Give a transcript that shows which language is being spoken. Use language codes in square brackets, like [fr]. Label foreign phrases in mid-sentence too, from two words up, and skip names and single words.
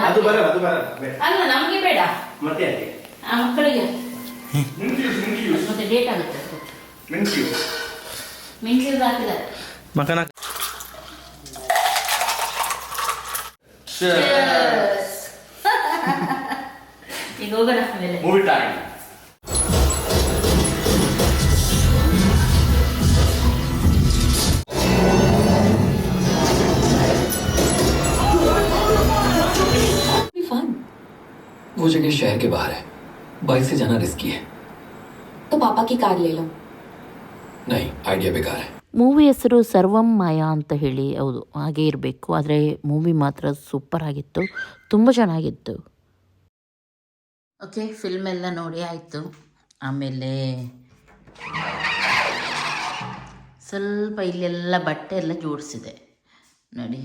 [kn] ಅಲ್ಲ, ನಮಗೆ ಬೇಡ, ಆ ಮಕ್ಕಳಿಗೆ ಮತ್ತೆ ಡೇಟ್ ಆಗುತ್ತೆ. ಮಿಂಟ್ ಹಾಕಿದ್ದಾರೆ. ಮಕನ ಈಗ ಹೋಗೋಣ ಮೇಲೆ. [en] movie time. [hi] वो जगह शहर के बाहर है, बाइक से जाना रिस्की है. तो पापा की कार ले लो. नहीं, आइडिया बेकार है. [kn] ಮೂವಿ ಹೆಸರು ಸರ್ವಂ ಮಾಯಾ ಅಂತ ಹೇಳಿ. ಹೌದು, ಹಾಗೆ ಇರಬೇಕು. ಆದರೆ ಮೂವಿ ಮಾತ್ರ ಸೂಪರ್ ಆಗಿತ್ತು, ತುಂಬ ಚೆನ್ನಾಗಿತ್ತು. ಓಕೆ, ಫಿಲ್ಮ್ ಎಲ್ಲ ನೋಡಿ ಆಯಿತು. ಆಮೇಲೆ ಸ್ವಲ್ಪ ಇಲ್ಲೆಲ್ಲ ಬಟ್ಟೆ ಎಲ್ಲ ಜೋಡಿಸಿದೆ ನೋಡಿ.